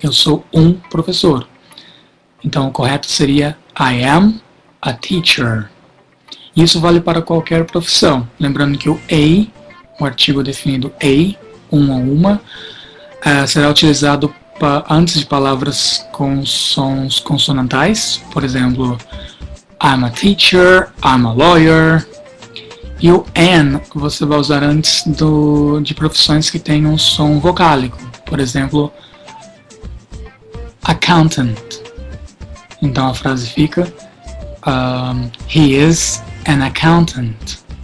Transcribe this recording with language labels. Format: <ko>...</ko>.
<pt>Eu sou um professor. Então, o correto seria</pt> <en>I am a teacher.</en> <pt>Isso vale para qualquer profissão. Lembrando que o a, o artigo definido a, um ou uma, será utilizado antes de palavras com sons consonantais. Por exemplo,</pt> <en>I'm a teacher, I'm a lawyer.</en> <pt>E o an você vai usar antes de profissões que tenham um som vocálico. Por exemplo, accountant. Então a frase fica,</pt> <en>he is an accountant.</en>